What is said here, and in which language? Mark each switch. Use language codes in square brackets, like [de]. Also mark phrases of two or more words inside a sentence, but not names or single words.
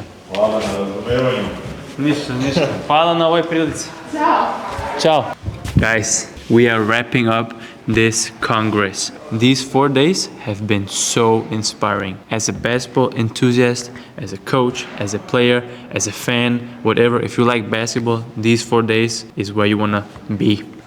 [sr] Hvala na razumevanju. Ništa. Hvala na ovoj prilici. Ciao. [en] Guys, we are wrapping up this Congress. These 4 days have been so inspiring. As a basketball enthusiast, as a coach, as a player, as a fan, whatever, if you like basketball, these 4 days is where you want to be.